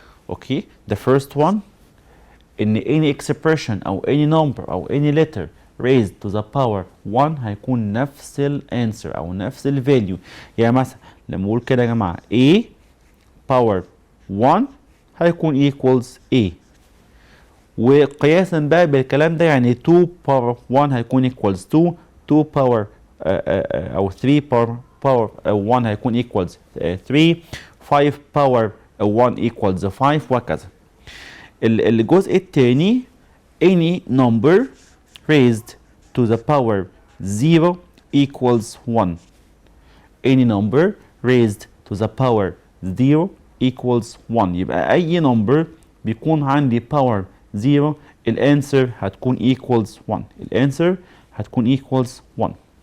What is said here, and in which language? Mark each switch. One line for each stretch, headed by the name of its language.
English: okay the first one ان any expression او any number او any letter raised to the power 1
Arabic: هيكون نفس الانسر او نفس الفاليو. يعني مثلا لما اقول كده يا جماعه a power 1 هيكون equals a، وقياسا بقى بالكلام ده يعني 2 power 1 هيكون equals 2 power او 3 power 1 هيكون equals 3 5 power 1 equals 5 وهكذا.
English: الجزء الثاني any number raised to the power 0 equals 1. any number raised to the power 0 equals 1.
Arabic: يبقى أي number بيكون عندي power 0 الانسر هتكون equals 1. الانسر هتكون equals 1.